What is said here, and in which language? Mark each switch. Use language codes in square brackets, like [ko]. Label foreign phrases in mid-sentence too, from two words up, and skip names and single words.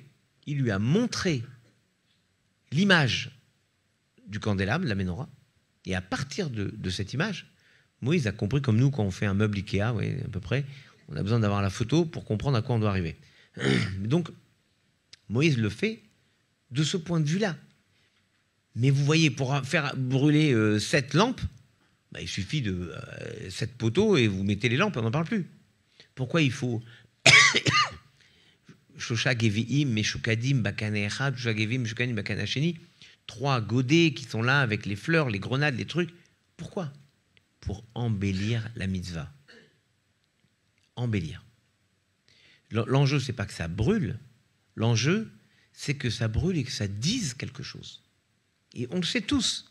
[fr] Il lui a montré l'image du candélabre, la menorah, et à partir de cette image, Moïse a compris, comme nous, quand on fait un meuble Ikea, oui, à peu près, on a besoin d'avoir la photo pour comprendre à quoi on doit arriver. Donc, Moïse le fait de ce point de vue-là. Mais vous voyez, pour faire brûler 7 lampes, il suffit de 7 poteaux et vous mettez les lampes, on n'en parle plus. Pourquoi il faut [he] שלשה גביעים, משקדים, בקנה אחד, שלשה גביעים, משקדים, בקנה השני, [fr] 3 godets qui sont là avec les fleurs, les grenades, les trucs. Pourquoi? Pour embellir la mitzvah. Embellir. L'enjeu, c'est pas que ça brûle. L'enjeu, c'est que ça brûle et que ça dise quelque chose. Et on le sait tous.